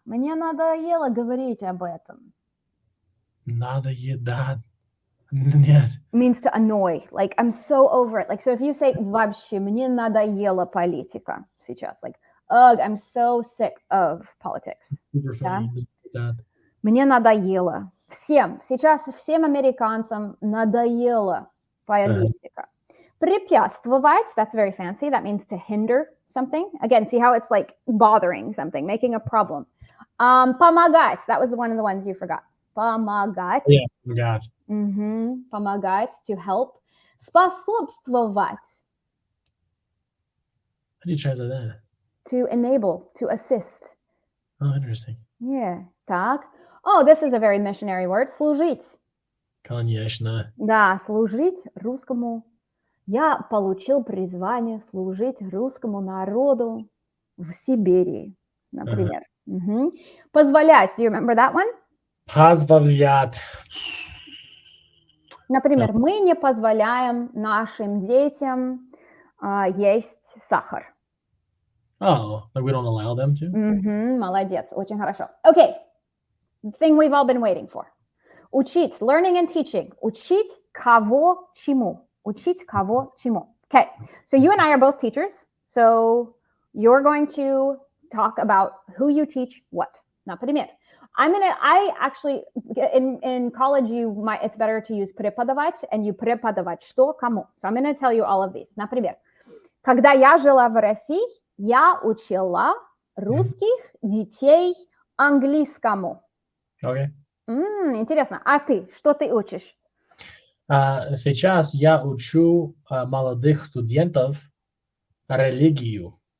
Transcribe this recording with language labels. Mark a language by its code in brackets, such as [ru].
[ru] Мне надоело говорить об этом. Надоедать. Нет. [en] Means to annoy. Like, I'm so over it. Like, so if you say [ru] вообще, мне надоела политика сейчас. [en] Like, ugh, I'm so sick of politics. Super funny. [ru] Надоедать. Мне надоело. Всем. Сейчас всем американцам надоела политика. [en] Препятствовать, that's very fancy. That means to hinder something. Again, see how it's like bothering something, making a problem. Помогать, that was one of the ones you forgot. [ru] Помогать. [en] Yeah, forgot. Помогать, to help. [ru] Способствовать. [en] How do you translate that? To enable, to assist. Oh, interesting. Yeah, так. Oh, this is a very missionary word. [ru] Служить. Конечно. Да, служить русскому. Я получил призвание служить русскому народу в Сибири, например. Позволять. [en] Do you remember that one? [ru] Позволять. Например, мы не позволяем нашим детям есть сахар. [en] Oh, like we don't allow them to? [ru] Молодец, очень хорошо. [en] Okay, the thing we've all been waiting for. Учить, learning and teaching. Учить кого чему. Учить кого чему. Okay, so you and I are both teachers, so you're going to talk about who you teach what. Например, I actually, in college, it's better to use преподавать, and you [ru] преподавать что, кому. [en] So I'm going to tell you all of these. [ru] Например, когда я жила в России, я учила русских детей английскому. [en] Okay. [ru] Интересно. А ты? Что ты учишь? Сейчас я учу молодых студентов религию.